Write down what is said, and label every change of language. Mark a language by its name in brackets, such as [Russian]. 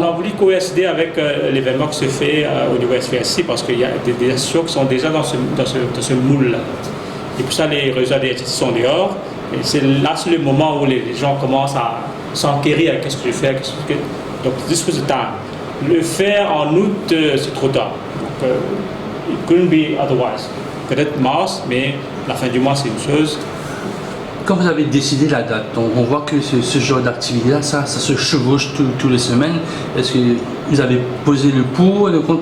[French] On a voulu coïncider avec l'événement qui se fait au niveau SVSC parce qu'il y a des associations qui sont déjà dans ce moule-là. Et pour ça, les réseaux des sont dehors. Et c'est le moment où les gens commencent à s'enquérir à qu'est-ce que je fais. Donc, [English] this was the time. [French] Le faire en août, c'est trop tard. [English] Donc, it couldn't be otherwise. [French] Peut-être mars, mais la fin du mois, c'est une chose. Quand vous avez décidé la date, on voit que ce genre d'activité-là, ça se chevauche tous les semaines. Est-ce que vous avez posé le pour et le contre?